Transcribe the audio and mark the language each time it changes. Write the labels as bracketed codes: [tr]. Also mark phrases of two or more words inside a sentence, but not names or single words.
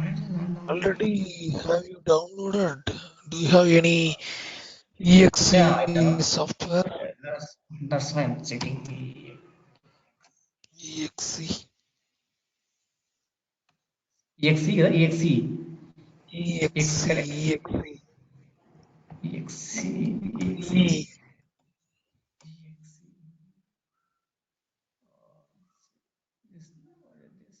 [en] Why is it not downloading? Already have you downloaded? Do you have any exe Yeah, I downloaded. software? That's why I'm checking. Exe. Exe, exe, exe, Exe. correct. Exe. Exe, exe, E. exe. This, what is this?